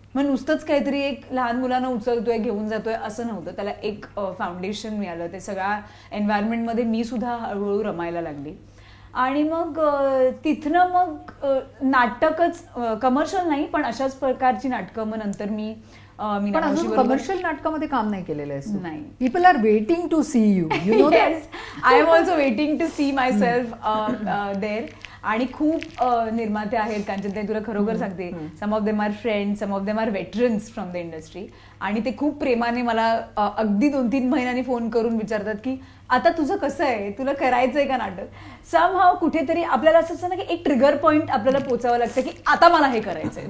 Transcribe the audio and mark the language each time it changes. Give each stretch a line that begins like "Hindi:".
Marathi: मग नुसतंच काहीतरी एक लहान मुलांना उचलतोय घेऊन जातोय असं नव्हतं, त्याला एक फाउंडेशन मिळालं. ते सगळ्या एन्व्हायरमेंटमध्ये मी सुद्धा हळूहळू रमायला लागली. आणि मग तिथनं मग नाटकच, कमर्शियल नाही पण अशाच प्रकारची नाटकं मग नंतर मी पण अजून कमर्शियल नाटकामध्ये काम नाही केलेलं आहे. नाही.
English: People are waiting to see you, you know that. I am also waiting to see my self there.
Marathi: आणि खूप निर्माते आहेत कांचनताई, तुला खरोखर सांगते,
English: Some of them are friends, some of them are veterans from the industry.
Marathi: आणि ते खूप प्रेमाने मला अगदी 2-3 महिन्यांनी फोन करून विचारतात की आता तुझं कसं आहे, तुला करायचंय का नाटक. समहाव कुठेतरी आपल्याला असं असतं ना की एक ट्रिगर पॉईंट आपल्याला पोचावं लागतं की आता मला हे करायचंय.